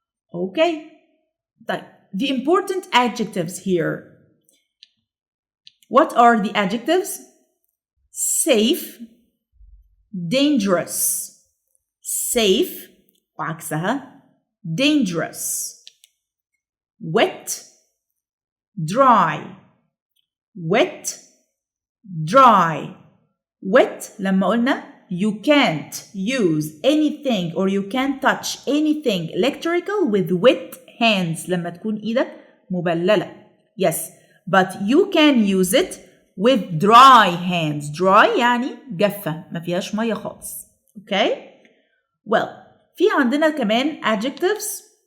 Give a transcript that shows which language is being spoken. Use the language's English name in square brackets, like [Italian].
[English] Okay. [Arabic] طيب [English] the important adjectives here. What are the adjectives? Safe, dangerous. Safe [Arabic] وعكسها [English] dangerous. Wet, dry. Wet, dry. Wet [Arabic] لما قلنا [English] you can't use anything or you can't touch anything electrical with wet hands [Arabic] لما تكون ايدك مبللة. [English] Yes, but you can use it with dry hands. [Arabic] Dry يعني جافة ما فيهاش مية خالص. Okay? Well, في عندنا كمان adjectives.